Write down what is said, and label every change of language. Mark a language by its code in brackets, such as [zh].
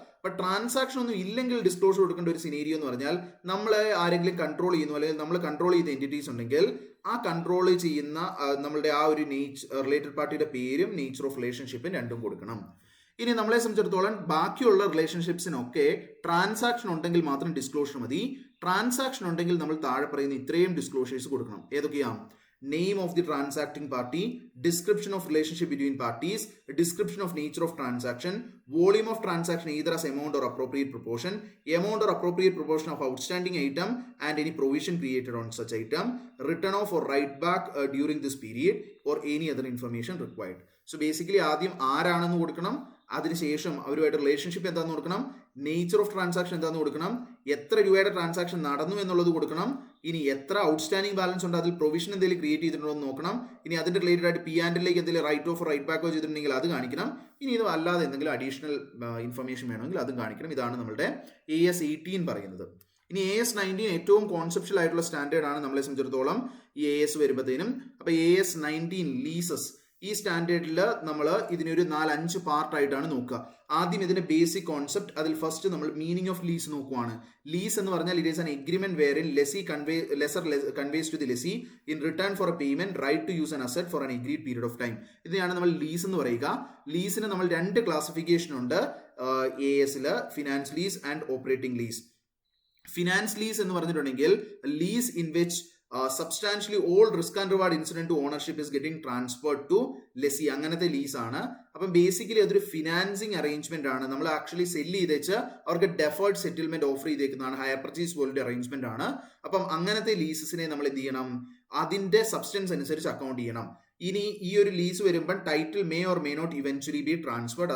[ml] അപ്പൊ ട്രാൻസാക്ഷൻ ഒന്നും ഇല്ലെങ്കിൽ ഡിസ്ക്ലോഷർ കൊടുക്കേണ്ട ഒരു സിനേരിയോ എന്ന് പറഞ്ഞാൽ, നമ്മളെ ആരെങ്കിലും കൺട്രോൾ ചെയ്യുന്നു, അല്ലെങ്കിൽ നമ്മൾ കൺട്രോൾ ചെയ്ത എൻറ്റിറ്റീസ് ഉണ്ടെങ്കിൽ ആ കൺട്രോൾ ചെയ്യുന്ന നമ്മളുടെ ആ ഒരു റിലേറ്റഡ് പാർട്ടിയുടെ പേരും നേച്ചർ ഓഫ് റിലേഷൻഷിപ്പും രണ്ടും കൊടുക്കണം. ഇനി നമ്മളെ സംബന്ധിച്ചിടത്തോളം ബാക്കിയുള്ള റിലേഷൻഷിപ്സിനൊക്കെ ട്രാൻസാക്ഷൻ ഉണ്ടെങ്കിൽ മാത്രം ഡിസ്ക്ലോഷർ മതി. ട്രാൻസാക്ഷൻ ഉണ്ടെങ്കിൽ നമ്മൾ താഴെ പറയുന്ന ഇത്രയും ഡിസ്ക്ലോഷേഴ്സ് കൊടുക്കണം. ഏതൊക്കെയാണ്? [en] Name of the transacting party, description of relationship between parties, description of nature of transaction, volume of transaction either as amount or appropriate proportion, amount or appropriate proportion of outstanding item and any provision created on such item, written off or write back during this period or any other information required. [ml] So basically ആദ്യം ആരാണെന്ന് കൊടുക്കണം, അതിനുശേഷം അവരുമായിട്ട് relationship എന്താണെന്ന് കൊടുക്കണം, nature of transaction എന്താണെന്ന് കൊടുക്കണം, എത്ര രൂപയുടെ ട്രാൻസാക്ഷൻ നടന്നു എന്നുള്ളത് കൊടുക്കണം, ഇനി എത്ര ഔട്ട്സ്റ്റാൻഡിംഗ് ബാലൻസ് ഉണ്ട്, അതിൽ പ്രൊവിഷൻ എന്തെങ്കിലും ക്രിയേറ്റ് ചെയ്തിട്ടുണ്ടോ എന്ന് നോക്കണം, ഇനി അതിന്റെ റിലേറ്റഡ് ആയിട്ട് P&Lലേക്ക് എന്തെങ്കിലും റൈറ്റ് ഓഫ് റൈറ്റ് ബാക്കോ ചെയ്തിട്ടുണ്ടെങ്കിൽ അത് കാണിക്കണം, ഇനി ഇത് അല്ലാതെ എന്തെങ്കിലും അഡീഷണൽ ഇൻഫർമേഷൻ വേണമെങ്കിൽ അതും കാണിക്കണം. ഇതാണ് നമ്മുടെ AS 18 പറയുന്നത്. ഇനി AS 19 ഏറ്റവും കോൺസെപ്ഷ്യൽ ആയിട്ടുള്ള സ്റ്റാൻഡേർഡ് ആണ് നമ്മളെ സംബന്ധിച്ചിടത്തോളം ഈ AS വരുമ്പോഴത്തേനും. അപ്പൊ AS 19 ലീസസ്, ഈ സ്റ്റാൻഡേർഡിൽ നമ്മൾ ഇതിനൊരു 4-5 പാർട്ടായിട്ടാണ് നോക്കുക. ആദ്യം ഇതിന്റെ ബേസിക് കോൺസെപ്റ്റ്, അതിൽ ഫസ്റ്റ് നമ്മൾ മീനിങ് ഓഫ് ലീസ് നോക്കുവാണ്. ലീസ് എന്ന് പറഞ്ഞാൽ [en] It is an agreement wherein lessor conveys to the lessee in return for a payment right to use an asset for an agreed period of time. [ml] ഇതിനെയാണ് നമ്മൾ lease എന്ന് പറയുക. ലീസിന് നമ്മൾ 2 classification ഉണ്ട് ASല്, finance lease and operating lease. Finance lease എന്ന് പറഞ്ഞിട്ടുണ്ടെങ്കിൽ [en] lease in which substantially all risk and reward incident to ownership is getting transferred to lessee, [ml] അങ്ങനത്തെ ലീസ് ആണ്. അപ്പം ബേസിക്കലി അതൊരു ഫിനാൻസിങ് അറേഞ്ച്മെന്റ് ആണ്. നമ്മൾ ആക്ച്വലി സെല്ല് ചെയ്തേച്ച് അവർക്ക് deferred settlement offer ചെയ്തേക്കുന്നതാണ്, higher purchase പോലുള്ള അറേഞ്ച്മെന്റ് ആണ്. അപ്പം അങ്ങനത്തെ ലീസസിനെ നമ്മൾ എന്ത് ചെയ്യണം, അതിന്റെ സബ്സ്റ്റൻസ് അനുസരിച്ച് അക്കൗണ്ട് ചെയ്യണം. ഇനി ഈ ഒരു ലീസ് വരുമ്പോൾ [en] Title may or may not eventually be transferred.